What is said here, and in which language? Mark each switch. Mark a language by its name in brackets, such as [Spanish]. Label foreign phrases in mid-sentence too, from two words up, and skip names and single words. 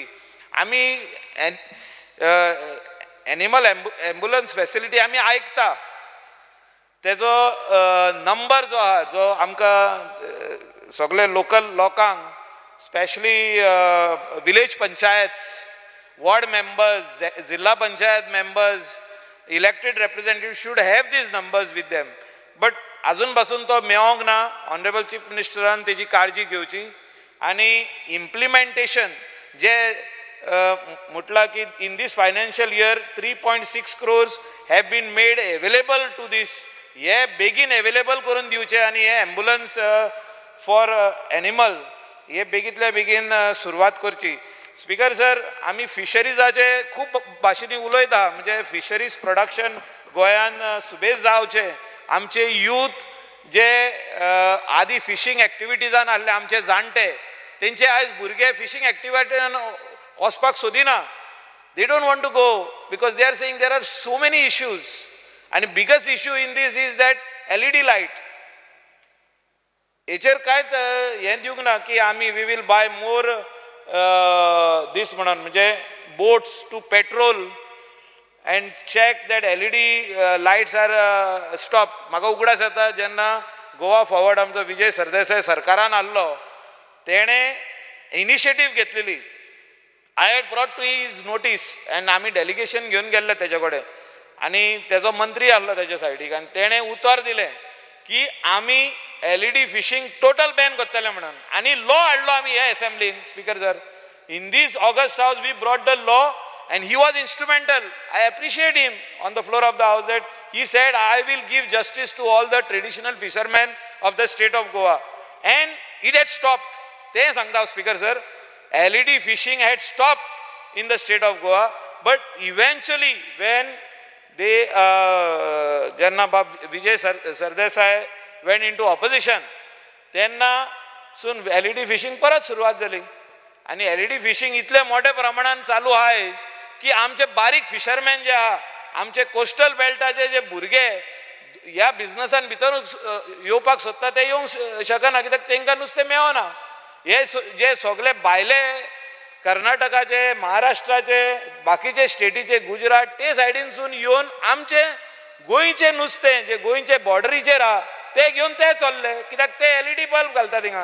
[Konkani] आमी [English] animal ambulance facility [Konkani] आमी आयकता, तेजो नंबर जो आहा जो आमकां सगळे लोकल लोकांक, [English] specially village panchayats, ward members, zilla panchayat members, elected representative should have these numbers with them. [Konkani] बट आजून पासून तो मेळोंक ना. [English] Honourable Chief [Konkani] मिनिस्टरान तेजी काळजी घेवची. आनी इम्प्लिमेंटेशन जे म्हटलां की [English] in this financial year 3.6 crores have been made available to this. [Konkani] हे बेगीन एवेलेबल करून दिवचे आनी हे [English] ambulance for animal [Konkani] हे बेगींतल्या बेगीन सुरवात करची. [English] Speaker sir, [Konkani] आमी फिशरीजाचे खूब भाशेनी उलयता, म्हणजे [English] fisheries production [Konkani] गोंयान सुबेज जावचें. आमचे यूथ जे आदी [English] fishing activitiesan [Konkani] आहले, आमचे जाणटे, तेंचे आयज भुरगे [English] fishing activityn [Konkani] वचपाक सोदिना. [English] They don't want to go because they are saying there are so many issues. आनी biggest issue in this is that LED light. [Konkani] हेचेर कांयच हें दिवंक ना की आमी [English] we will buy more this [Konkani] म्हणून, म्हणजे [English] boats to patrol and check that LED lights are stopped. [Konkani] म्हाका उगडास येता जेन्ना गोवा फॉरवर्ड आमचो विजय सरदेसाय सरकारान आहलो, तेणें इनिशिएटीव घेतलेली. [English] I had brought to his notice and [Konkani] आमी डेलिगेशन घेवन गेल्ले तेजे कडेन, आनी तेजो मंत्री आहलो तेजे सायडीक, आनी तेणें उतर दिलें की आमी [English] LED fishing total ban [Konkani] करतले म्हणून. आनी लॉ हाडलो आमी ह्या एसेंब्लीन. [English] Speaker sir, in this August House we brought the law and he was instrumental. I appreciate him on the floor of the house that he said I will give justice to all the traditional fishermen of the state of Goa, and it had stopped. [Konkani] ते सांगता [English] Speaker sir, LED fishing had stopped in the state of Goa, but eventually when they [Konkani] जेन्ना बाब [English] Vijay Sardesai went into opposition, then soon LED fishing [Konkani] परत सुरवात जाली. आणि [English] LED fishing [Konkani] इतले मोठ्या प्रमाणात चालू आहे की आमचे बारीक फिशरमॅन जे आहा, आमचे [English] coastal beltache [Konkani] जे भुरगे ह्या बिझनसान भितर येवपाक सोदता ते येवंक शकना, कित्याक तांकां नुस्तें मेळना. हे जे सगळे भायले कर्नाटकाचे, महाराष्ट्राचे, बाकीचे स्टेटीचे, गुजरात ते सायडीनसून येवन आमचे गोंयचे नुस्तें जे गोंयचे बॉर्डरीचेर आहा ते घेवन ते चल्ले, कित्याक ते [English] LED bulb [Konkani] घालता थिंगा.